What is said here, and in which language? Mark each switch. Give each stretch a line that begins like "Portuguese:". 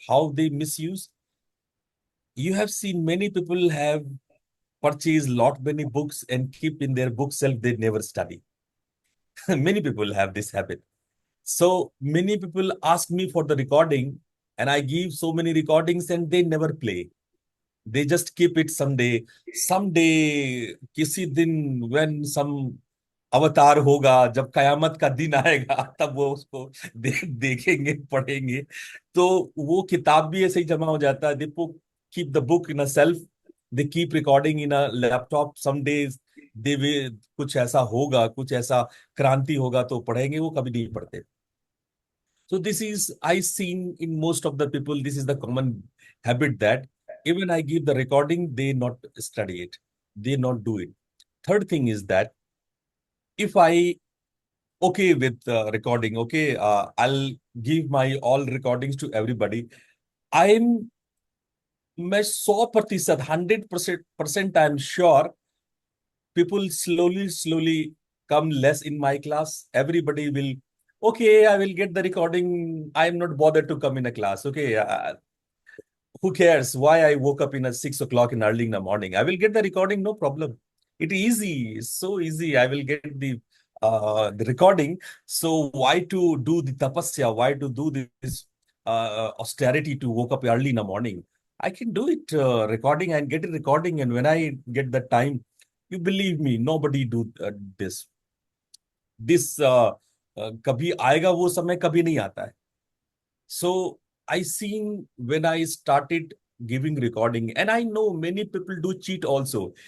English: How they misuse? You have seen many people have purchased lot many books and keep in their bookshelf, they never study. Many people have this habit. So many people ask me for the recording, and I give so many recordings and they never play. They just keep it someday. Someday,
Hindi: किसी दिन
English: when some
Hindi: अवतार होगा, जब कयामत का दिन आएगा, तब वो उसको देखेंगे, पढ़ेंगे। तो वो किताब भी ऐसे ही जमा हो जाता है।
English: They keep the book in a shelf, they keep recording in a laptop. Some days they way,
Hindi: कुछ ऐसा होगा, कुछ ऐसा क्रांति होगा तो पढ़ेंगे, वो कभी नहीं पढ़ते।
English: So this is I seen in most of the people. This is the common habit that even I give the recording, they not study it, they not do it. Third thing is that if I okay with recording, okay, I'll give my all recordings to everybody. I'm
Hindi: मैं
English: 100%, 100% I'm sure people slowly come less in my class. Everybody will, okay, I will get the recording. I'm not bothered to come in a class. Okay, who cares why I woke up in at 6 o'clock in early in the morning? I will get the recording, no problem. It is easy, it's so easy. I will get the recording. So why to do the tapasya? Why to do this austerity to woke up early in the morning? I can do it recording and get a recording, and when I get the time, you believe me, nobody do this. This
Hindi: कभी आएगा वो समय, कभी नहीं आता है.
English: So I seen when I started giving recording, and I know many people do cheat also.